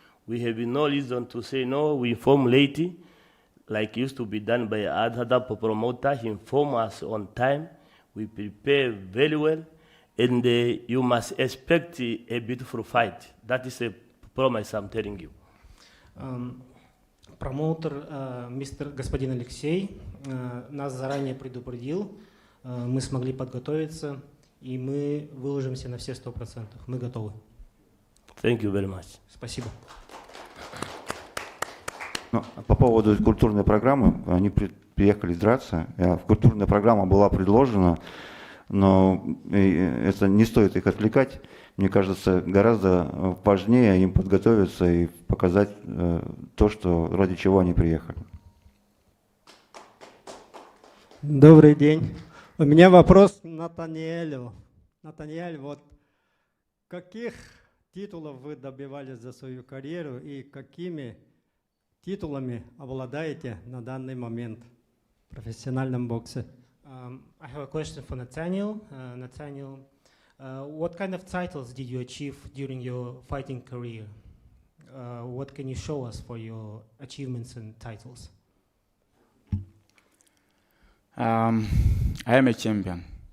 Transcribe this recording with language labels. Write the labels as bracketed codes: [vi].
[en] We have no reason to say no. We inform late, like used to be done by other promoter. He inform us on time. We prepare very well, and you must expect a beautiful fight. That is a promise I'm telling you. [ru] Промоутер, господин Алексей, нас заранее предупредил, мы смогли подготовиться, и мы выложимся на все 100%. Мы готовы. [en] Thank you very much. [ru] Спасибо. Ну, по поводу культурной программы, они приехали драться. Культурная программа была предложена но это не стоит их отвлекать. Мне кажется, гораздо важнее им подготовиться и показать то, что, ради чего они приехали. Добрый день. У меня вопрос к Натаниэлю. Натаниэль, вот каких титулов вы добивались за свою карьеру и какими титулами обладаете на данный момент в профессиональном боксе? [en] I have a question for Nathaniel. Nathaniel, what kind of titles did you achieve during your fighting career? What can you show us for your achievements and titles? I am a champion.